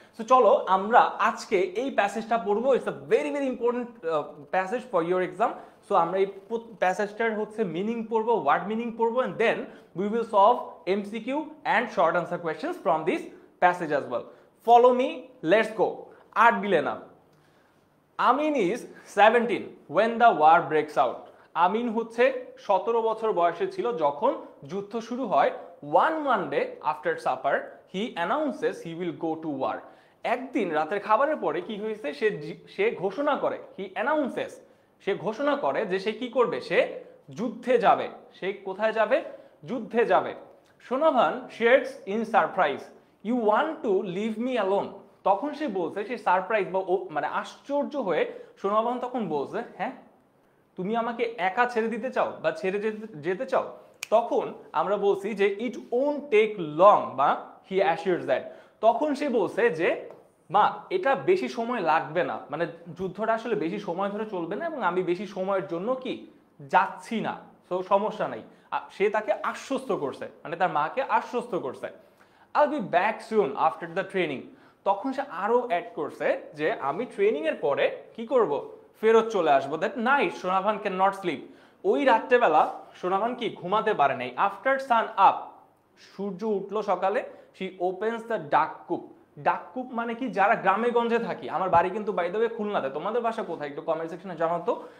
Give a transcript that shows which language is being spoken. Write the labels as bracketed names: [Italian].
[English] so [Bangla] চলো আমরা আজকে এই প্যাসেজটা পড়বো। [English] It's a very very important passage for your exam. So [Bangla] আমরা এই প্যাসেজটার হচ্ছে মিনিং পড়বো, [English] Word meaning পড়বো, and then we will solve MCQ and short answer questions from this passage as well. Follow me, let's go. [Bangla] আর দিলে না। [English] Amin is 17 when the war breaks out। [Bangla] আমিন হচ্ছে 17 বছর বয়সে ছিল যখন যুদ্ধ শুরু হয়। [English] One Monday after supper he announces he will go to war। [Bangla] একদিন রাতের খাবারের পরে কি হয়েছে, সে ঘোষণা করে, [English] he announces, [Bangla] সে ঘোষণা করে যে সে কি করবে, সে যুদ্ধে যাবে। সে কোথায় যাবে? যুদ্ধে যাবে। [English] Sonabhan shares in surprise, you want to leave me alone. [Bangla] তখন সে বলছে, সে সারপ্রাইজ বা মানে আশ্চর্য হয়ে সোনাভান তখন বলছে, হ্যাঁ তুমি আমাকে একা ছেড়ে দিতে চাও বা ছেড়ে যেতে চাও? তখন আমরা বলছি যে [English] It won't take long, বা he assures that. [Bangla] তখন সে বলছে যে মা এটা বেশি সময় লাগবে না, মানে যুদ্ধটা আসলে বেশি সময় ধরে চলবে না এবং আমি বেশি সময়ের জন্য কি যাচ্ছি না, তো সমস্যা নাই। সে তাকে আশ্বস্ত করছে, মানে তার মাকে আশ্বস্ত করছে। [English] I'll be back soon after the training। [Bangla] তখন সে আরো অ্যাড করছে যে আমি ট্রেনিং এর পরে কি করব, ফেরত চলে আসবো। [English] That night Sonabhan can not sleep. [Bangla] ওই রাত্রেবেলা সোনাভান কি ঘুমাতে পারে নাই। [English] after sun up, [Bangla] সূর্য উঠলো সকালে, [English] She opens the ডাককূপ। [Bangla] ডাককূপ মানে কি, যারা গ্রামে গঞ্জে থাকি, আমার বাড়ি কিন্তু [English] by the way [Bangla] খুলনাতে, তোমাদের বাসা কোথায় একটু কমেন্ট সেকশনে জানাতো।